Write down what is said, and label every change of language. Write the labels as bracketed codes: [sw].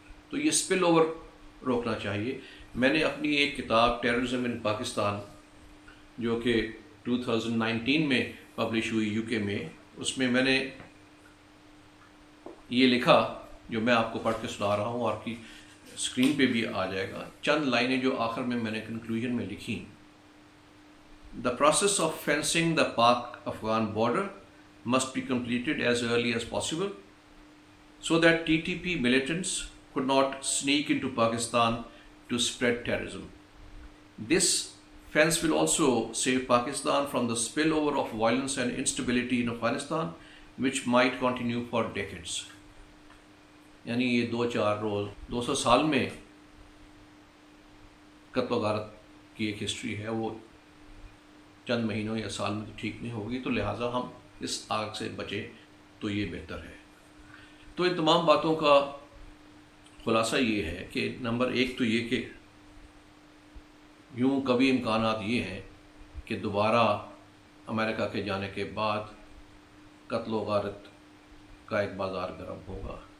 [ur] تو یہ spell over روکنا چاہیے. میں نے اپنی ایک کتاب ٹیررزم ان پاکستان جو کہ 2019 میں پبلش ہوئی UK میں، اس میں نے یہ لکھا جو میں آپ کو پڑھ کے سنا رہا ہوں، اور کی اسکرین پہ بھی آ جائے گا. چند لائنیں جو آخر میں نے کنکلوژن میں لکھی. [en] The process of fencing the Pak-Afghan border must be completed as early as possible so that TTP militants could not sneak into Pakistan to spread terrorism. This fence will also save Pakistan from the spillover of violence and instability in Afghanistan, which might continue for decades. [ur] یعنی یہ 2-4 روز 200 سال میں قتل و غارت کی ایک history ہے، وہ چند مہینوں یا سال میں تو ٹھیک نہیں ہوگی. تو لہٰذا ہم اس آگ سے بچیں تو یہ بہتر ہے. تو ان تمام باتوں کا خلاصہ یہ ہے کہ نمبر 1 تو یہ کہ یوں کبھی امکانات یہ ہیں کہ دوبارہ امریکہ کے جانے کے بعد قتل و غارت کا ایک بازار گرم ہوگا.